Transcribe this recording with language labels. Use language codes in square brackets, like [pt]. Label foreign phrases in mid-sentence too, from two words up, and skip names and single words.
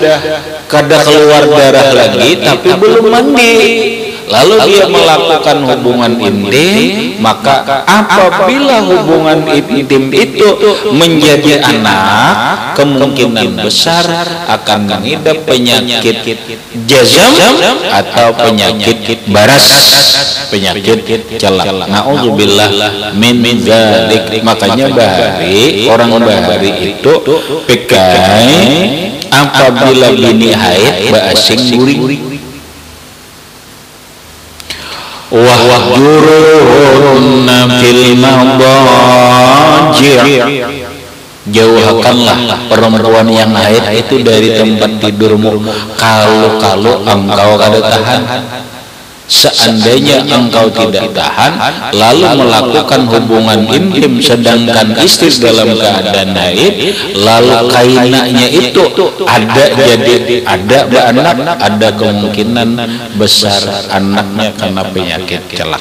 [id] kada keluar darah lagi tapi belum mandi, lalu dia melakukan hubungan intim, maka apabila hubungan intim itu menjadi anak, kemungkinan besar akan mengidap penyakit jazam atau penyakit baras, penyakit celak. [ar] نعوذ بالله من ذلك. [bjn] Makanya bahari, orang bahari itu pekai apabila bini haid basing guring. [ar] واهجروهن في المضاجع', [id] jauhkanlah perempuan yang haid itu dari tempat tidurmu kalau engkau kada tahan. Seandainya engkau tidak tahan lalu melakukan hubungan intim sedangkan istri dalam keadaan haid, lalu kainanya itu ada anak, ada kemungkinan besar anaknya kena penyakit celak.